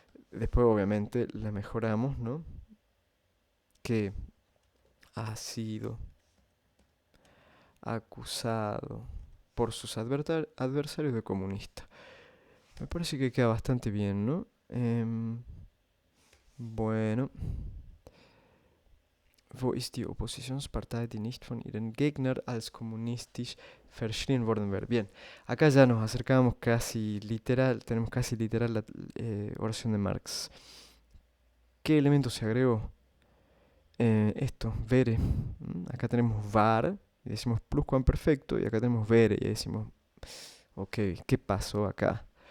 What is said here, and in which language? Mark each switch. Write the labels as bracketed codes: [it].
[es] Después obviamente la mejoramos, ¿no? Que ha sido acusado por sus adversarios de comunista. Me parece que queda bastante bien, ¿no? Bueno. [de] Wo ist die Oppositionspartei, die nicht von ihren Gegnern als kommunistisch verschrien worden wäre? [es] Bien, acá ya nos acercamos casi literal, tenemos casi literal la oración de Marx. ¿Qué elemento se agregó? Esto, vere. Acá tenemos var, y decimos pluscuamperfecto, y acá tenemos vere, y decimos, ok, ¿qué pasó acá?